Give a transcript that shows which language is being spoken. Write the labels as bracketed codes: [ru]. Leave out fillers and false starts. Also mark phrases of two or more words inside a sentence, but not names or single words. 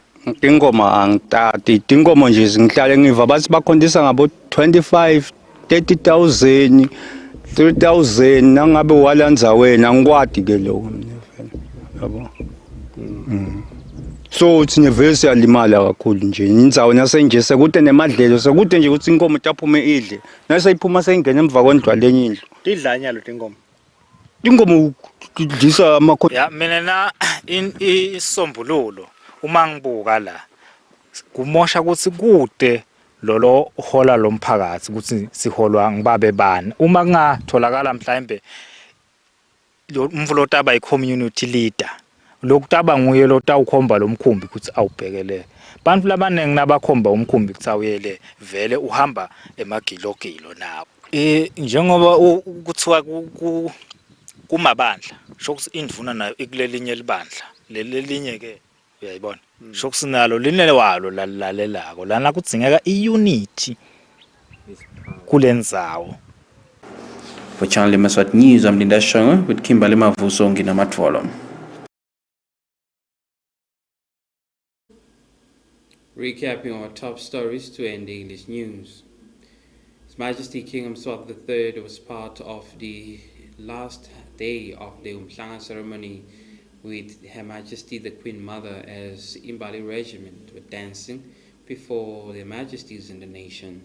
[ss] tingoma angitati tingoma nje zingihlale ngiva bathi bakhondisa ngabo 25 30,000 3,000 nangabe walandza wena ngikwadi ke lokho yabo so uthine vele siyalimala kakhulu nje indzawo nasenje sekude nemadlelo sekude nje ukuthi inkomo taphume idle naseyiphuma seyingena emva kwendlwa lenye indlu tidlanyalo tingoma kudlisa amakhosi ya mina na isombululo uma ngibuka la kumosha ukuthi kude lolo hola lomphakathi ukuthi siholwa ngibabe bani uma kungatholakala mhlawumbe lo mvulota aba i-community leader lokutaba nguye lo tawukhomba lomkhumbi ukuthi awubhekele bantu labanengi nabakhomba umkhumbi ukuthi awuyele vele uhamba emagilogilo nawo njengoba kuthiwa kumabandla shokuthi indvuna nayo ikulelinye libandla lelinye ke uyayibona shokuthi nalo linele walo lalelako lana kudzingeka iunity kulendzawo. [en] For Channel Yemaswati News, I'm Linda Shongo with Kimberly Mavuso Nginamatolo. Recapping our top stories to end the English news. His Majesty King Yemaswati III was part of the last day of the Umhlanga ceremony with Her Majesty the Queen Mother as Imbali Regiment were dancing before their Majesties in the nation.